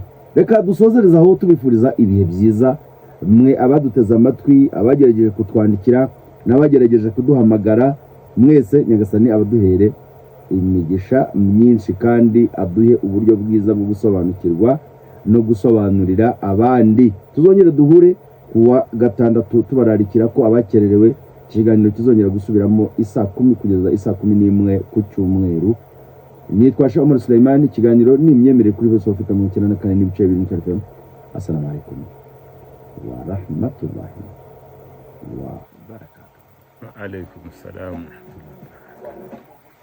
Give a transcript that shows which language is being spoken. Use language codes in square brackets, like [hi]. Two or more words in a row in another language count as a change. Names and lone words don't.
[rw] Reka dusozereza aho tubifuriza ibihe byiza, mwe abaduteze amatwi, abagerageje kutwandikira n'abagerageje kuduhamagara, mwese Nyagasani abaduhere imigisha myinshi kandi aduhe uburyo bwiza bwo gusobanukirwa no gusobanurira abandi. Tuzongere duhure kuwa gatandatu tubararikira ko abakererewe ikiganiro kizongera gusubiramo 10:00 kugeza 11:00 ku cyumweru. Nitwa Omar Suleiman, ikiganiro ni imyemerere kuri Voice of Africa 94.2 FM. [ar] السلام عليكم ورحمة الله وبركاته. وعليكم السلام.